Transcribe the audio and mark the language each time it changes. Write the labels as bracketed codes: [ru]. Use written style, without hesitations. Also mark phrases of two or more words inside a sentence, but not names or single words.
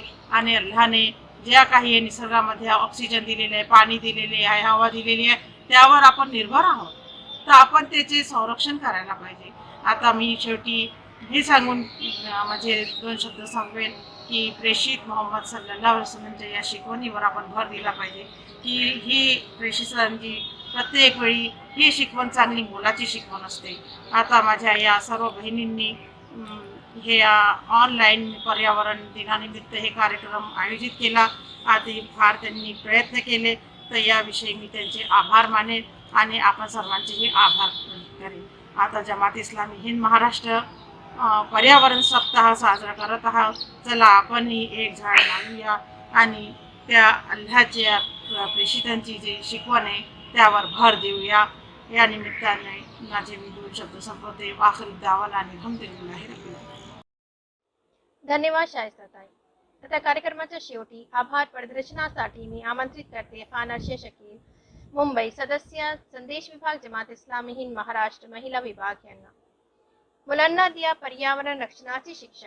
[mr] आणि अल्लाहने ज्या काही निसर्गामध्ये ऑक्सिजन दिलेले आहे, पाणी दिलेले आहे, हवा दिलेली आहे त्यावर आपण निर्भर आहोत. तर आपण त्याचे संरक्षण करायला पाहिजे. आता मी शेवटी हे सांगून माझे 2 शब्द सांगेन की प्रेषित मोहम्मद [ar] صلى الله عليه وسلمच्या [mr] या शिकवणीवर आपण भर दिला पाहिजे की ही प्रेषितांची प्रत्येक वेळी ही शिकवण चांगली मोलाची शिकवण असते. आता माझ्या या सर्व बहिणींनी हे ऑनलाईन पर्यावरण दिनानिमित्त हे कार्यक्रम आयोजित केला. आधी फार त्यांनी प्रयत्न केले तर याविषयी मी त्यांचे आभार मानेन आणि आपण सर्वांचेही आभार करेन. आता जमात इस्लामी हिंद महाराष्ट्र पर्यावरण सप्ताह साजरा करत आहात. चला आपणही एक झाड लावूया आणि त्या अल्लाहच्या प्रेषितांची जी शिकवण आहे त्यावर भर देऊया. या निमित्ताने माझे मी 2 शब्द संपवते. [ar] وآخر دعوانا أن الحمد لله رب العالمين. [mr] धन्यवाद शाहिस्ताताई. आता कार्यक्रमाच्या शेवटी आभार प्रदर्शनासाठी मी आमंत्रित करते खान अर्शे शकील, मुंबई, सदस्य संदेश विभाग, जमात इस्लामी हिंद महाराष्ट्र महिला विभाग यांना. मुलांना दिया पर्यावरण रक्षणाची शिक्षा.